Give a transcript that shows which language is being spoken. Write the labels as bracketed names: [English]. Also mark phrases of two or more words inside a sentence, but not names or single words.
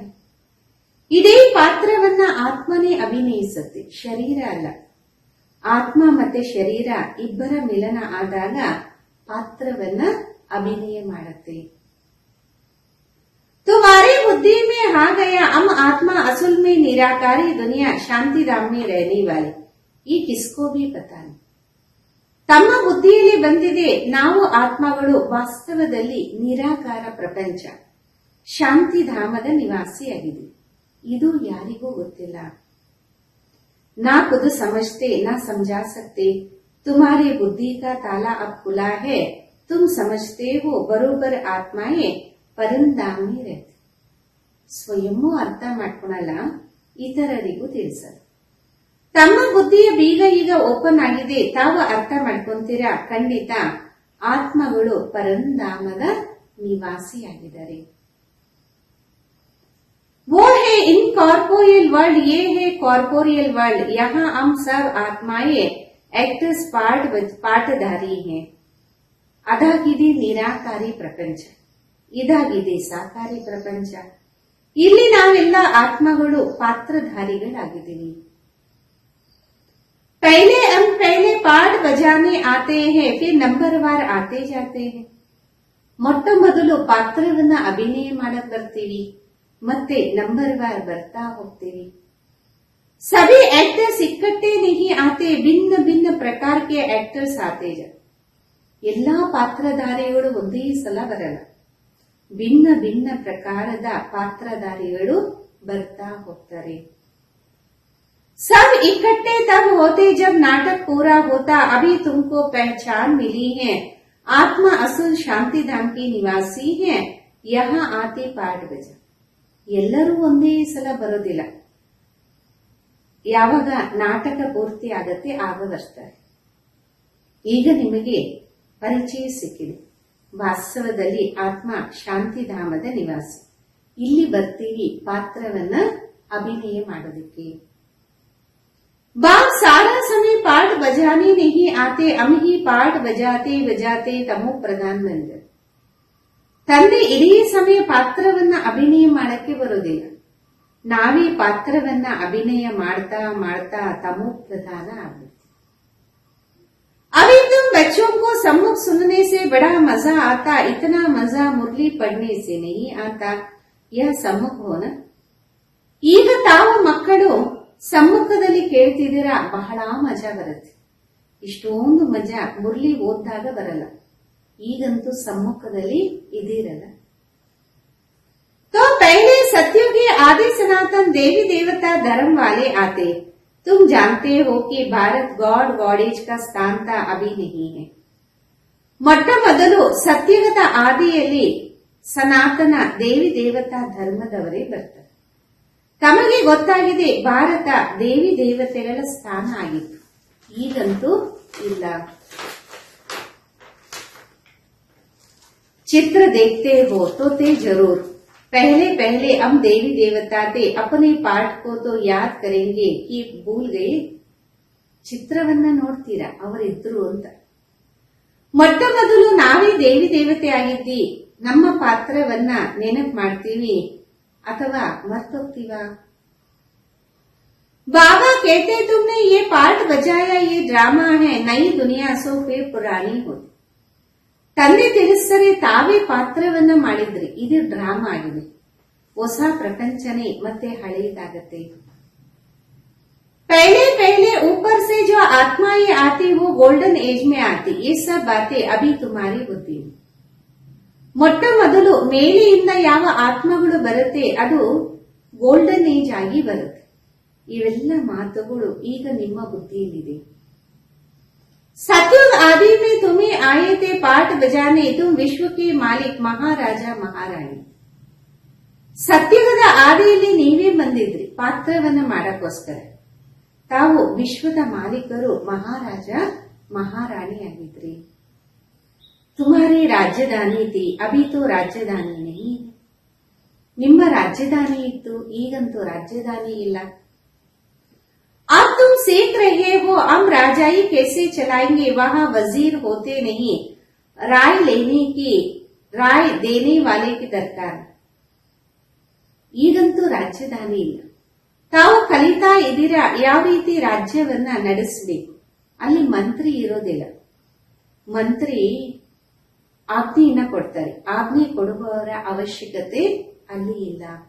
[Kannada] ಇದೇ ಪಾತ್ರವನ್ನ ಆತ್ಮನೇ ಅಭಿನಯಿಸುತ್ತೆ, ಶರೀರ ಅಲ್ಲ. ಆತ್ಮ ಮತ್ತೆ ಶರೀರ ಇಬ್ಬರ ಮಿಲನ ಆದಾಗ ಪಾತ್ರವನ್ನ ಅಭಿನಯ ಮಾಡುತ್ತೆ. [Hindi] तुम्हारी बुद्धि में आ गया हम आत्मा असल में निराकारी दुनिया शांति धाम में रहने वाले. ये किसको भी पता नहीं. [Kannada] ತಮ್ಮ ಬುದ್ಧಿಯಲ್ಲಿ ಬಂದಿದೆ, ನಾವು ಆತ್ಮಗಳು ವಾಸ್ತವದಲ್ಲಿ ನಿರಾಕಾರ ಪ್ರಪಂಚ ಶಾಂತಿಧಾಮದ ನಿವಾಸಿಯಾಗಿದೆ. ಇದು ಯಾರಿಗೂ ಗೊತ್ತಿಲ್ಲ. [Hindi] ना खुद समझते ना समझा सकते. तुम्हारी बुद्धि का ताला अब खुला है, तुम समझते हो बरोबर आत्माएं ಪರಂಧಾಮ में रहते. [Kannada] ಸ್ವಯಂವೂ ಅರ್ಥ ಮಾಡ್ಕೊಳಲ್ಲ, ಇತರರಿಗೂ ತಿಳಿಸಲ್ಲ. ತಮ್ಮ ಬುದ್ಧಿಯ ಬೀಗ ಈಗ ಓಪನ್ ಆಗಿದೆ, ತಾವು ಅರ್ಥ ಮಾಡ್ಕೊಂತೀರಾ. ಖಂಡಿತ ಆತ್ಮಗಳು ಪರಂಧಾಮದ ನಿವಾಸಿಯಾಗಿದ್ದಾರೆ. [Hindi] वो है [English] incorporeal world, [Hindi] ये है [English] corporeal world. [Hindi] यहाँ हम सब आत्माएं एक्टर्स ಪಾಠಧಾರಿ हैं. [Kannada] ಅದಾಗಿದೆ ನಿರಾಕಾರಿ ಪ್ರಪಂಚ, ಇದಾಗಿದೆ ಸಾಕಾರಿ ಪ್ರಪಂಚ. ಇಲ್ಲಿ ನಾವೆಲ್ಲ ಆತ್ಮಗಳು ಪಾತ್ರಧಾರಿಗಳಾಗಿದ್ದೀವಿ. [Hindi] पहले पाठ बजाने आते हैं, फिर नंबरवार आते जाते हैं. [Kannada] ಮೊಟ್ಟ ಮೊದಲು ಪಾತ್ರವನ್ನ ಅಭಿನಯ ಮಾಡಕ್ ಬರ್ತೀವಿ, ಮತ್ತೆ ನಂಬರ್ವಾರ್ ಬರ್ತಾ ಹೋಗ್ತೀವಿ. [Hindi] सभी एक्टर्स इकट्ठे नहीं आते, भिन्न भिन्न प्रकार के एक्टर्स आते जाते. [Kannada] ಎಲ್ಲಾ ಪಾತ್ರಧಾರಿಗಳು ಒಂದೇ ಸಲ ಬರಲ್ಲ, ಭಿನ್ನ ಭಿನ್ನ ಪ್ರಕಾರದ ಪಾತ್ರಧಾರಿಗಳು ಬರ್ತಾ ಹೋಗ್ತಾರೆ. [Hindi] सब इकट्ठे तब होते जब नाटक पूरा होता. अभी तुमको पहचान मिली है, आत्मा असल शांति धाम की निवासी है. यहाँ आते पाठ बजा. [Kannada] ಎಲ್ಲರೂ ಒಂದೇ ಸಲ ಬರೋದಿಲ್ಲ, ಯಾವಾಗ ನಾಟಕ ಪೂರ್ತಿ ಆಗತ್ತೆ ಆಗ ಬರ್ತಾರೆ. ಈಗ ನಿಮಗೆ ಪರಿಚಯ ಸಿಕ್ಕಿದೆ. ವಾಸ್ತವದಲ್ಲಿ ಆತ್ಮ ಶಾಂತಿಧಾಮದ ನಿವಾಸಿ. ಇಲ್ಲಿ ಬರ್ತೀವಿ ಪಾತ್ರವನ್ನ ಅಭಿನಯ ಮಾಡೋದಕ್ಕೆ. [Hindi] बाप सारा समय पाठ बजाने नहीं आते, हम ही पाठ बजाते बजाते तमो प्रधान बन जाते. [Kannada] ತಂದೆ ಇಡೀ ಸಮಯ ಪಾತ್ರವನ್ನ ಅಭಿನಯ ಮಾಡಕ್ಕೆ ಬರೋದಿಲ್ಲ, ನಾವೇ ಪಾತ್ರವನ್ನ ಅಭಿನಯ ಮಾಡ್ತಾ ಮಾಡ್ತಾ ತಮೋ ಪ್ರಧಾನ ಆಗುತ್ತೆ. [Hindi] अभी तुम बच्चों को सम्मुख सुनने से बड़ा मजा आता, इतना मजा मुरली पढ़ने से नहीं आता. यह सम्मुख हो ना. [Kannada] ಈಗ ತಾವು ಮಕ್ಕಳು ಸಮ್ಮುಖದಲ್ಲಿ ಕೇಳ್ತಿದ್ದೀರಾ, ಬಹಳ ಮಜಾ ಬರುತ್ತೆ. ಇಷ್ಟೊಂದು ಮಜಾ ಮುರಳಿ ಓದಿದಾಗ ಬರಲ್ಲ, ಈಗಂತೂ ಸಮ್ಮುಖದಲ್ಲಿ ಇದಿರಲ್ಲ. [Hindi] तो पहले सत्युग के आदि सनातन देवी देवता धर्म वाले आते. तुम जानते हो कि भारत [English] god goddess [Hindi] का स्थान था, अभी नहीं है. [Kannada] ಮೊಟ್ಟ ಮೊದಲು ಸತ್ಯುಗದ ಆದಿಯಲ್ಲಿ ಸನಾತನ ದೇವಿ ದೇವತಾ ಧರ್ಮದವರೇ ಬರ್ತಾರೆ. ತಮಗೆ ಗೊತ್ತಾಗಿದೆ ಭಾರತ ದೇವಿ ದೇವತೆಗಳ ಸ್ಥಾನ ಆಗಿತ್ತು, ಈಗಂತೂ ಇಲ್ಲ. [Hindi] चित्र देखते हो तो ते जरूर. पहले पहले हम देवी देवता थे, अपने पाठ को तो याद करेंगे कि भूल गए. [Kannada] ಚಿತ್ರವನ್ನ ನೋಡ್ತೀರಾ, ಅವರಿದ್ರು ಅಂತ. ಮೊಟ್ಟ ಮೊದಲು ನಾವೇ ದೇವಿ ದೇವತೆ ಆಗಿದ್ದಿ, ನಮ್ಮ ಪಾತ್ರವನ್ನ ನೆನಪು ಮಾಡ್ತೀವಿ ಅಥವಾ ಮರ್ತೋಗ್ತೀವ. [Hindi] बाबा कहते तुमने ये पार्ट बजाया, ये ड्रामा है, नई दुनिया सो फिर पुरानी होती. [Kannada] ತಂದೆ ತಿಳಿಸ್ತಾರೆ ತಾವೇ ಪಾತ್ರವನ್ನ ಮಾಡಿದ್ರಿ, ಇದು ಡ್ರಾಮಾ ಆಗಿದೆ, ಹೊಸ ಪ್ರಪಂಚನೇ ಮತ್ತೆ ಹಳೆಯದಾಗತ್ತೆ. [Hindi] पहले पहले ऊपर से जो आत्माएं आती वो [English] golden age [Hindi] में आती, ये सब बातें अभी तुम्हारी बुद्धि में. [Kannada] ಮೊಟ್ಟ ಮೊದಲು ಮೇಲೆಯಿಂದ ಯಾವ ಆತ್ಮಗಳು ಬರುತ್ತೆ ಅದು [English] golden age [Kannada] ಆಗಿ ಬರುತ್ತೆ. ಇವೆಲ್ಲ ಮಾತುಗಳು ಈಗ ನಿಮ್ಮ ಬುದ್ಧಿಯಲ್ಲಿದೆ. [Hindi] सतयुग आदि में तुम्हें आए थे पाठ बजाने, तुम विश्व के मालिक महाराज महाराणी. [Kannada] ಸತ್ಯುಗದ ಆದಿಯಲ್ಲಿ ನೀವೇ ಬಂದಿದ್ರಿ ಪಾತ್ರವನ್ನ ಮಾಡಕ್ಕೋಸ್ಕರ. ತಾವು ವಿಶ್ವದ ಮಾಲೀಕರು, ಮಹಾರಾಜ ಮಹಾರಾಣಿಯಾಗಿದ್ರಿ. [Hindi] तुम्हारी राजधानी थी, अभी तो राजधानी नहीं. [Kannada] ನಿಮ್ಮ ರಾಜಧಾನಿ ಇತ್ತು, ಈಗಂತೂ ರಾಜಧಾನಿ ಇಲ್ಲ. [Hindi] अब तुम सीख रहे हो हम राजाई कैसे चलाएंगे, वहां वजीर होते नहीं, राय देने वाले की दरकार. [Kannada] ಈಗಂತೂ ರಾಜಧಾನಿ ಇಲ್ಲ, ತಾವು ಕಲಿತಾ ಇದ್ದೀರಾ ಯಾವ ರೀತಿ ರಾಜ್ಯವನ್ನ ನಡೆಸಬೇಕು. ಅಲ್ಲಿ ಮಂತ್ರಿ ಇರೋದಿಲ್ಲ, ಮಂತ್ರಿ ಆಜ್ಞೆಯನ್ನ ಕೊಡ್ತಾರೆ, ಆಜ್ಞೆ ಕೊಡುವವರ ಅವಶ್ಯಕತೆ ಅಲ್ಲಿ ಇಲ್ಲ.